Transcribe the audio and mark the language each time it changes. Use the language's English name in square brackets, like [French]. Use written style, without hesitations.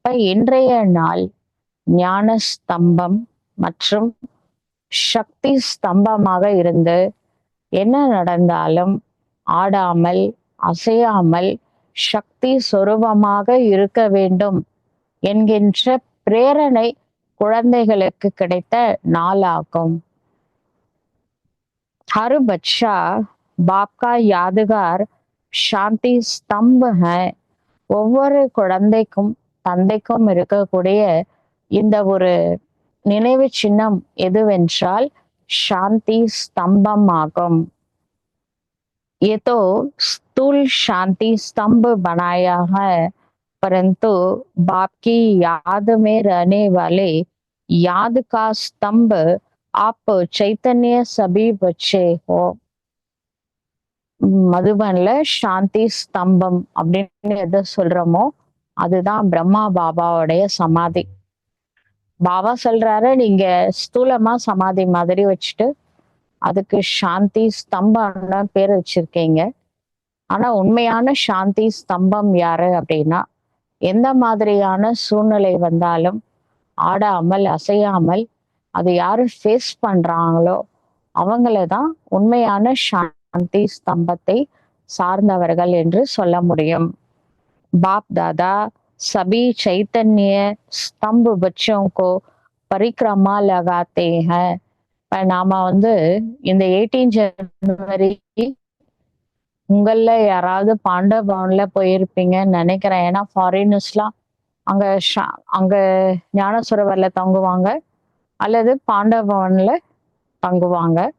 [Tamil] இன்றைய நாள் ஞான ஸ்தம்பம் மற்றும் சக்தி ஸ்தம்பமாக இருந்து என்ன நடந்தாலும் ஆடாமல் அசையாமல் சக்தி சொரூபமாக இருக்க வேண்டும் என்கின்ற பிரேரணை குழந்தைகளுக்கு கிடைத்த நாளாகும். [Hindi] हर बच्चा बाप का यादगार शांति स्तंभ है. [Tamil] ஒவ்வொரு குழந்தைக்கும் தந்தைக்கும் இருக்கக்கூடிய இந்த ஒரு நினைவு சின்னம் எதுவென்றால் சாந்தி ஸ்தம்பம் ஆகும். [Hindi] ये तो स्थूल शांति स्तंभ बनाया है, परंतु बाप की याद में रहने वाले याद का स्तंभ आप चैतन्य सभी बच्चे हो. [Tamil] மதுபன்ல சாந்தி ஸ்தம்பம் அப்படின்னு எதை சொல்றோமோ அதுதான் பிரம்மா பாபாவுடைய சமாதி. பாபா சொல்றாரு, நீங்க ஸ்தூலமா சமாதி மாதிரி வச்சுட்டு அதுக்கு சாந்தி ஸ்தம்பம்னு பேர் வச்சிருக்கீங்க. ஆனா உண்மையான சாந்தி ஸ்தம்பம் யாரு அப்படின்னா, எந்த மாதிரியான சூழ்நிலை வந்தாலும் ஆடாமல் அசையாமல் அது யாரு ஃபேஸ் பண்றாங்களோ அவங்கள தான் உண்மையான சாந்தி ஸ்தம்பத்தை சார்ந்தவர்கள் என்று சொல்ல முடியும். [Hindi] बाप दादा सभी चैतन्य स्तंभ बच्चों को परिक्रमा लगाते हैं. [Tamil] இப்ப நாம வந்து இந்த 18 ஜனவரி உங்கள யாராவது பாண்டவ பவன்ல போயிருப்பீங்கன்னு நினைக்கிறேன். ஏன்னா ஃபாரினர்ஸ்லாம் அங்க அங்க ஞானசுரவர்ல தங்குவாங்க அல்லது பாண்டவ பவன்ல தங்குவாங்க.